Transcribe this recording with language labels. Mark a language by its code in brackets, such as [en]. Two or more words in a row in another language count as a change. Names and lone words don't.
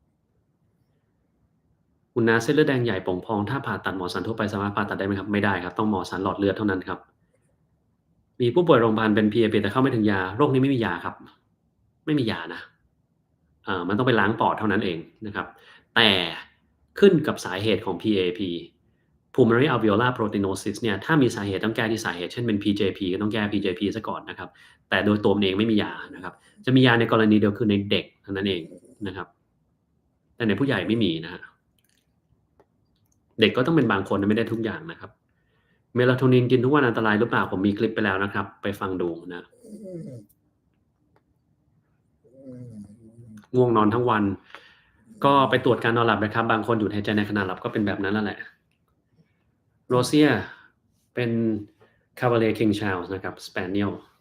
[th] คุณน้าเส้นเลือดแดงใหญ่ป่องพองถ้าผ่าตัดหมอสันทั่วไปสามารถผ่าตัดได้ไหมครับไม่ได้ครับต้องหมอสันหลอดเลือดเท่า นั้นครับมีผู้ป่วยโรงพยาบาลเป็น PAP แต่เข้าไม่ถึงยาโรคนี้ไม่มียาครับไม่มียานะมันต้องไปล้างปอดเท่านั้นเองนะครับแต่ขึ้นกับสาเหตุของ PAP [en] pulmonary alveolar proteinosis [th] เนี่ยถ้ามีสาเหตุต้องแก้ที่สาเหตุเช่นเป็น PJP ก็ต้องแก้ PJP ซะก่อนนะครับแต่โดยตัวมันเองไม่มียานะครับจะมียาในกรณีเดียวคือในเด็กเท่านั้นเองนะครับแต่ในผู้ใหญ่ไม่มีนะฮะ เด็กก็ต้องเป็นบางคนไม่ได้ทุกอย่างนะครับเมลาโทนินกินทุกวันอันตรายหรือเปล่าผมมีคลิปไปแล้วนะครับไปฟังดูนะง่วงนอนทั้งวันก็ไปตรวจการนอนหลับนะครับบางคนหยุดหายใจในขณะหลับก็เป็นแบบนั้นนั่นแหละโรเซียเป็น Cavalier King Charles นะครับ Spaniel